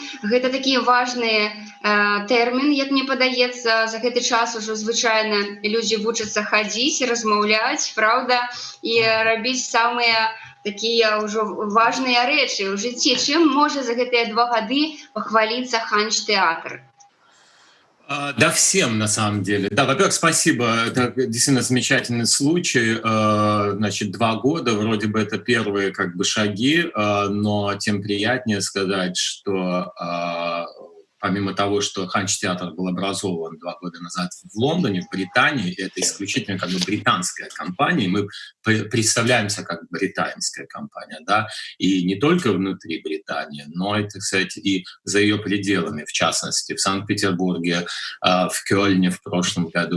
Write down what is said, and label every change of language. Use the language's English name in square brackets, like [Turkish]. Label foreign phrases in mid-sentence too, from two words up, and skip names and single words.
[Belarusian] Гэта такі важны тэрмін, як мне падаецца. За гэты час ужо звычайна людзі вучацца хадзіць, размаўляць, праўда, і рабіць самыя такія ўжо важныя рэчы ў жыцці. Чым можа за гэтыя 2 гады пахваліцца Ханч-тэатр? [Russian] Да, всем на самом деле. Да, во-первых, спасибо. Это действительно замечательный случай. 2 года, вроде бы это первые шаги, но тем приятнее сказать, что помимо того, что Ханч-театр был образован 2 года назад в Лондоне, в Британии, это исключительно британская компания, мы представляемся как британская компания, да, и не только внутри Британии, но это, кстати, и за ее пределами, в частности, в Санкт-Петербурге, в Кёльне в прошлом году.